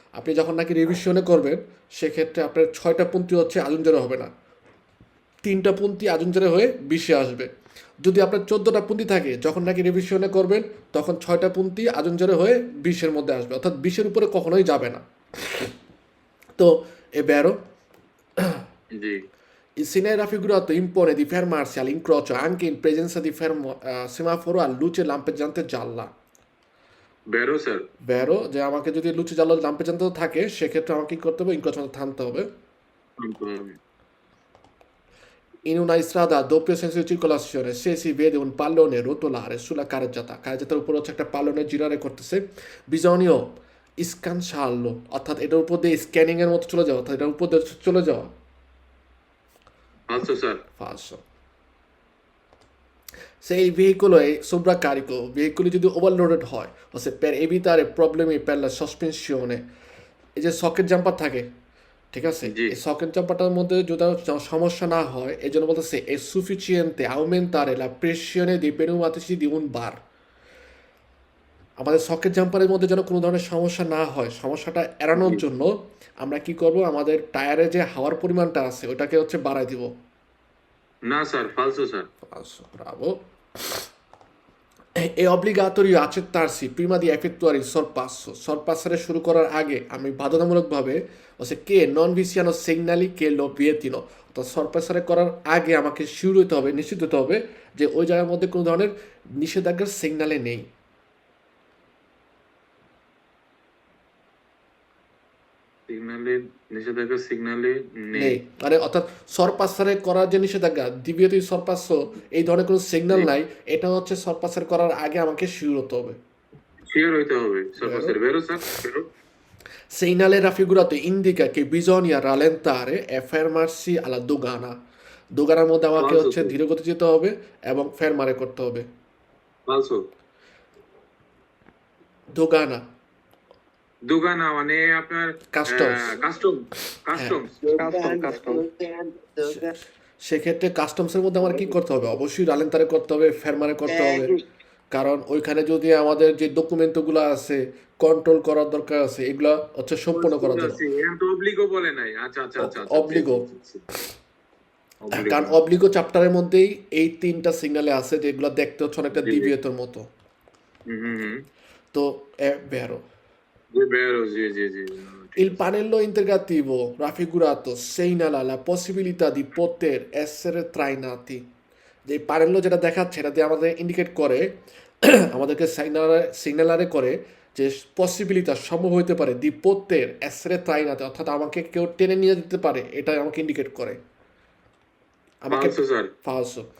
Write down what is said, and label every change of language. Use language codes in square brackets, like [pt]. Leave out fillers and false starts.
[bn] আপনি যখন নাকি রিভিশনে করবেন, সেক্ষেত্রে আপনার 6টা পন্থী হচ্ছে আজুনজারে হবে না, 3টা পন্থী আজুনজারে হয়ে 20-এ আসবে। যদি আপনার 14টা পন্থী থাকে, যখন নাকি রিভিশনে করবেন, তখন 6টা পন্থী আজুনজারে হয়ে 20-এর মধ্যে আসবে, অর্থাৎ 20-এর উপরে কখনোই যাবে না। তো এ বেরো, জি, [it] il segnale raffigurato impone di fermarsi all'incrocio anche in presenza di semaforo a luce lampeggiante gialla. [bn] বেরো, স্যার। বেরো যে আমাকে যদি [it] luce giallo lampeggiante [bn] থাকে, সেক্ষেত্রে আমাকে কি করতে হবে? ইনক্রোচমেন্টে থামতে হবে। আনতে হবে। [it] In una strada a doppio senso di circolazione, se si vede un pallone rotolare sulla carreggiata, [bn] carreggiataর উপর হচ্ছে একটা পালনে জিরারে করতেছে, [it] bisogna scansciarlo, [bn] অর্থাৎ এটার উপর দিয়ে স্ক্যানিং এর মতো চলে যাওয়া, অর্থাৎ এটার উপর দিয়ে চলে যাওয়া। [it] falso, স্যার। Falso. Se il veicolo è sovraccarico, veicoli [bn] যদি ওভারলোডেড হয়, [it] o se per evitare problemi per la sospensione, [bn] এই যে সকেট জাম্পার থাকে, ঠিক আছে, জি, এই সকেট জাম্পারটার মধ্যে যদি সমস্যা না হয়, এই জন্য বলতেছে [it] è sufficiente aumentare la pressione dei pneumatici di un bar. [bn] আমাদের সকেট জাম্পারের মধ্যে যেন কোনো ধরনের সমস্যা না হয়, সমস্যাটা এড়ানোর জি। জন্য আমরা কি করব? আমাদের টায়ারে যে হাওয়ার পরিমাণটা আছে, ওটাকে হচ্ছে বাড়ায় দিব। না, sir, falso, sir. [it] Bravo. È obbligatorio accettarsi prima di effettuare il sorpasso. [bn] Sorpassare শুরু করার আগে আমি বাধ্যতামূলকভাবে, হচ্ছে কে নন [it] vi siano segnali che lo vietino, [bn] অর্থাৎ সরপাসারে করার আগে আমাকে শিওর হতে হবে, নিশ্চিত হতে হবে যে ওই জায়গার মধ্যে কোনো ধরনের নিষেধাজ্ঞার সিগনালে নেই। সিগনালে, নিষেধাজ্ঞা সিগনালে নেই। নেই মানে অর্থাৎ সরপাসারে করার যে নিষেধাজ্ঞা, দ্বিতীয়ত সরপাস, এই ধরনের কোনো সিগন্যাল জি, নাই, এটা হচ্ছে সরপাসার করার আগে আমাকে শিওর হতে হবে। শিওর হইতে হবে। [it] বেরো। [bn] সরপাসের বেরো, স্যার, বেরো। [it] Segnale raffigurato indica che bisogna rallentare e fermarsi alla dogana. [bn] দোগানার মধ্যে আমাকে [it] falso, [bn] হচ্ছে স্যার। ধীরে গতি যেতে হবে এবং ফেরমারে করতে হবে। [it] falso। [bn] দোগানা, দুগানা মানে আপনার কাস্টমস। কাস্টম, হ্যাঁ, কাস্টমস। [it] Dogana, Dogana. [bn] সেক্ষেত্রে কাস্টমসের মধ্যে আমার কি করতে হবে? অবশ্যই রালেন্তারে করতে হবে, ফেরমারে করতে হবে, কারণ ওইখানে যদি আমাদের যে ডকুমেন্টগুলো আছে, কন্ট্রোল করার দরকার আছে, এগুলা হচ্ছে সম্পূর্ণ করার জন্য। এখানে তো অব্লিগো বলে নাই। আচ্ছা, আচ্ছা, আচ্ছা, আচ্ছা। অব্লিগো, অব্লিগো। কারণ অব্লিগো চ্যাপ্টারের মধ্যেই এই 3টা সিগনালে আছে, যেগুলো দেখতে হচ্ছে অনেকটা জি, জি। ডিভিয়েটর মতো। হুম, হুম, হুম। তো বেরো। জি, বেরো, জি, জি, জি। ঠিক [it] Il [bn] আছে। [it] pannello integrativo raffigurato segnala la possibilità di poter essere trainati. [bn] যে প্যানেলও যেটা দেখাচ্ছে, এটা দিয়ে আমাদের ইন্ডিকেট করে, আমাদেরকে সিগনালারে করে যে পসিবিলিটা সম্ভব হইতে পারে [it] দি পোতের এসরে ট্রাইনাতে, [bn] অর্থাৎ আমাকে কেউ টেনে নিয়ে যেতে পারে, এটা আমাকে ইন্ডিকেট করে। আমাকে [it] falso, স্যার। ফালসো।